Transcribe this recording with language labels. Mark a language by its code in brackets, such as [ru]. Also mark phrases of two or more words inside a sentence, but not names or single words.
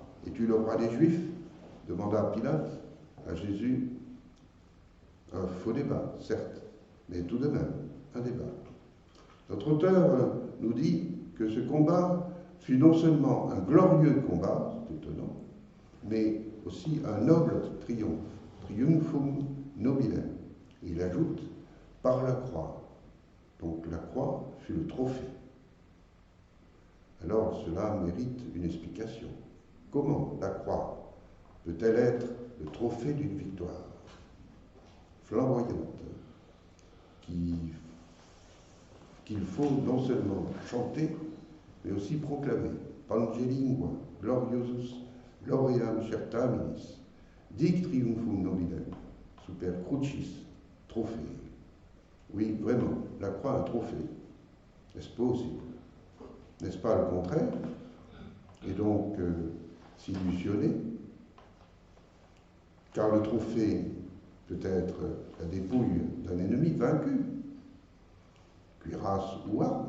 [fr] Es-tu le roi des Juifs demanda Pilate à Jésus. Un faux débat, certes, mais tout de même un débat. Notre auteur nous dit que ce combat fut non seulement un glorieux combat, c'est étonnant, mais aussi un noble triomphe, [la] triumphum nobilem. [fr] Et il ajoute, par la croix. Donc la croix fut le trophée. Alors cela mérite une explication. Comment la croix peut-elle être le trophée d'une victoire flamboyante qu'il faut non seulement chanter, mais aussi proclamer. [la] Pangelingua, gloriosus, lauream certaminis, dic triumphum nobilem, super crucis, [fr] trophée. Oui, vraiment, la croix un trophée. Est-ce possible? N'est-ce pas le contraire? Et donc, s'illusionner, car le trophée peut être la dépouille d'un ennemi vaincu, cuirasse ou arme.